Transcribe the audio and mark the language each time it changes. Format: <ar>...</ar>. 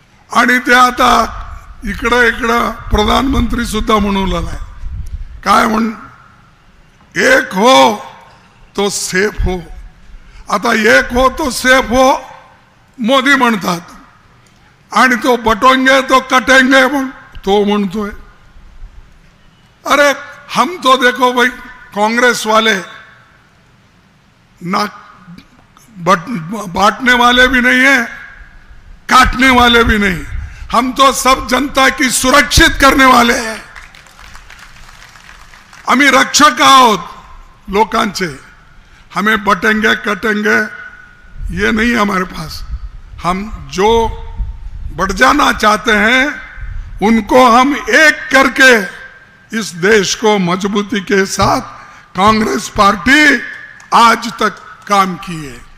<mr>आणि ते आता इकडं प्रधानमंत्री सुद्धा म्हणू लागलाय, काय म्हण,</mr> <hi>एक हो तो सेफ हो.</hi> <mr>आता</mr> <hi>एक हो तो सेफ हो</hi> <mr>मोदी म्हणतात, आणि तो</mr> <hi>बटोंगे तो कटेंगे</hi> <mr>तो म्हणतोय.</mr> <hi>अरे हम तो देखो भाई, कांग्रेस वाले ना बांटने वाले भी नहीं है, काटने वाले भी नहीं, हम तो सब जनता की सुरक्षित करने वाले हैं.</hi> <mr>आम्ही रक्षक आहोत लोकांचे.</mr> <hi>हमें बटेंगे कटेंगे ये नहीं हमारे पास. हम जो बढ़ जाना चाहते हैं उनको हम एक करके इस देश को मजबूती के साथ कांग्रेस पार्टी आज तक काम की है.</hi>